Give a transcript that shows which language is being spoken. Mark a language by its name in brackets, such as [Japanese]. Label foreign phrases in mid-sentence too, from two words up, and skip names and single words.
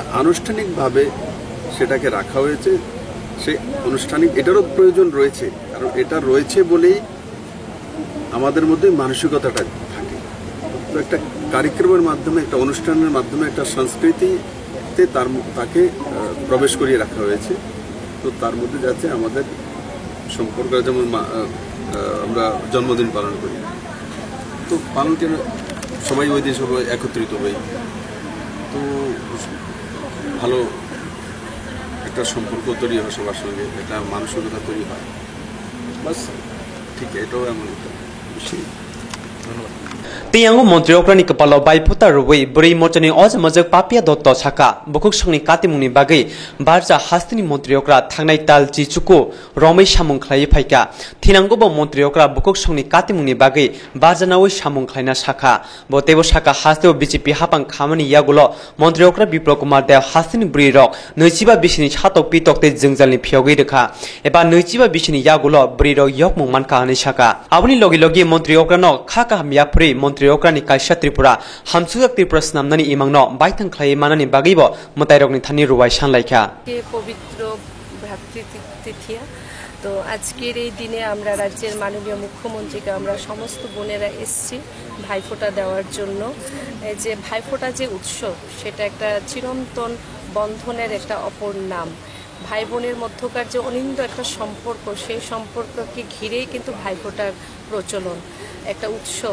[Bangla] আনুষ্ঠানিকভাবে সেটাকে রাখা হয়েছে সেই আনুষ্ঠানিক এটারও প্রয়োজন রয়েছে কারণ এটা রয়েছে বলেই আমাদের মধ্যে মানসিকতাটা থাকে তো একটা কার্যক্রমের মাধ্যমে একটা অনুষ্ঠানের মাধ্যমে একটা সংস্কৃতিতে তাকে প্রবেশ করিয়ে রাখা হয়েছে তো তার মধ্যে যাচ্ছে আমাদের সম্পর্ক যেমন আমরা জন্মদিন পালন করি তো পালন কেন সবাই ওই দিন সবাই একত্রিত হই তো ভালো একটা সম্পর্ক তৈরি হয় সবার সঙ্গে একটা মানসিকতা তৈরি হয় বাস ঠিক এটাও এমন একটা বিষয় ধন্যবাদ [Kok Borok] Tiyango mantri okrani kepala bai puta ruwi bri morchani oz majak papia dotto saka bukhuk songni katimungni bagai barja hastini mantri okra thangnai tal chichuku romai samung khlai phaika thinango bo mantri okra bukhuk songni katimungni bagai barja nawi samung khlaina saka bo tebo saka hasteo BJP hapang khamani yagulo mantri okra Biplop Kumar Dev hastini bri rok noichiba bisini chatok pitokte jingjalni phiyogei rekha eba noichiba bisini yagulo bri rok yokmung manka ani saka abuni logi logi mantri okra no khaka hamyapri mantri okrani kaisha Tripura hamsugak Tripura snamnani imangno baithang khlai manani bagibo mutairokni thani ruwai sanlaikha [Bangla] ke পবিত্র ভ্রাতৃত্বতিথিয়া তো আজকের এই দিনে আমরা রাজ্যের মাননীয় মুখ্যমন্ত্রীকে আমরা সমস্ত বোনেরা এসেছি ভাইফোঁটা দেওয়ার জন্য এই যে ভাইফোঁটা যে উৎসব সেটা একটা চিরন্তন বন্ধনের একটা অপর নাম ভাই বোনের মধ্যকার যে অনিন্দ একটা সম্পর্ক সেই সম্পর্ককে ঘিরেই কিন্তু ভাইফোঁটার প্রচলন একটা উৎসব